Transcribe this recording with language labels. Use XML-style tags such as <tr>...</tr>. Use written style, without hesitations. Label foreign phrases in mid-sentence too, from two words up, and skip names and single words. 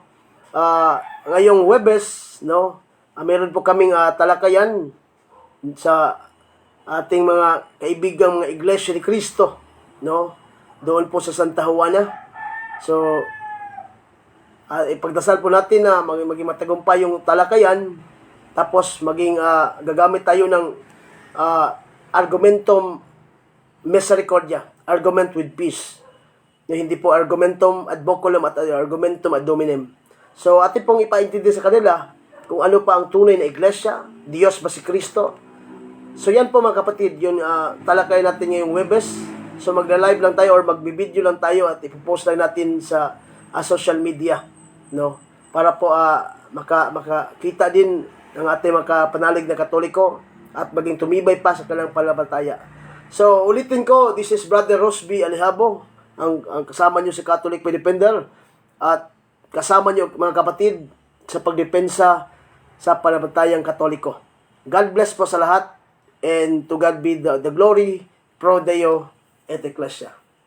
<tl>Ngayong Huwebes, no, meron po kaming talakayan sa ating mga kaibigang mga Iglesia ni Cristo, no, doon po sa Santa Juana. So ipagdasal po natin na maging matagumpay yung talakayan, tapos maging gagamit tayo ng</tl> <la>argumentum misericordia,</la> <en>argument with peace.</en> <tl>Hindi po</tl> <la>argumentum ad boculum</la> <tl>at</tl> <la>argumentum ad hominem.</la> <tl>So, atin pong ipaintindi sa kanila kung ano pa ang tunay na iglesia, Diyos ba si Kristo. So, yan po mga kapatid, yun talakay natin ngayong Huwebes. So, magla-live lang tayo or magbibideo lang tayo at ipopost lang natin sa</tl> <en>social media,</en> <tl>no? Para po makakita din ng ating mga panalig na Katoliko at maging tumibay pa sa kanilang pananampalataya. So, ulitin ko,</tl> <en>this is</en> <tl>Brother Rosby Alejabo, ang kasama nyo sa Catholic Faith Defender, at kasama nyo mga kapatid sa pagdepensa sa pananampalatayang Katoliko.</tl> <en>God bless</en> <tl>po sa lahat,</tl> <en>and to God be the glory,</en> <la>pro Deo et Ecclesia.</la>